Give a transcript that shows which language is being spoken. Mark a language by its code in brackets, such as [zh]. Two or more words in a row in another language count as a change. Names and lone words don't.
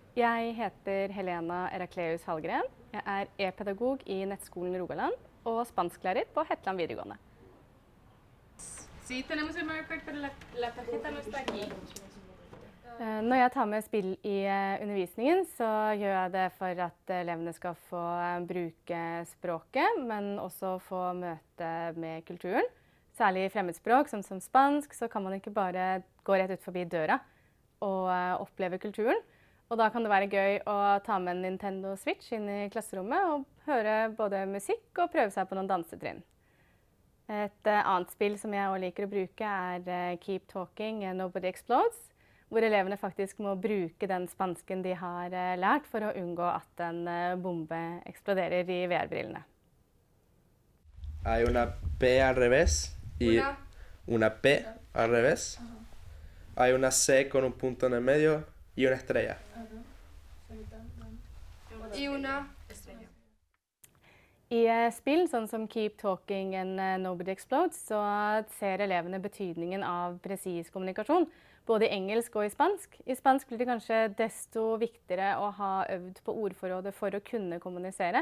[no] Jeg heter Helena Erakleus Hallgren. Jeg er e-pedagog i Nettskolen Rogaland og spansklærer på Hetland videregående. [es] Sí, tenemos el marker, pero la tarjeta no está aquí. [no] Når jeg tar med spill i undervisningen, så gjør jeg det for at elevene skal få bruke språket, men også få møte med kulturen. Særlig i fremmedspråk, som spansk, så kan man ikke bare gå rett ut forbi døra og oppleve kulturen. Og da kan det være gøy å ta med en Nintendo Switch inn i klasserommet og høre både musikk og prøve seg på noen dansetrinn. Et annet spill som jeg også liker å bruke er Keep Talking and Nobody Explodes, hvor elevene faktisk må bruke den spansken de har lært for å unngå at en bombe eksploderer i VR-brillene. [es] Hay una P al revés y una P al revés. Hay una C con un punto en el medio y una estrella. Y una estrella. [no] I spill, sånn som Keep Talking and Nobody Explodes, så ser elevene betydningen av presis kommunikasjon, både i engelsk og i spansk. I spansk blir det kanskje desto viktigere å ha øvd på ordforrådet for å kunne kommunisere.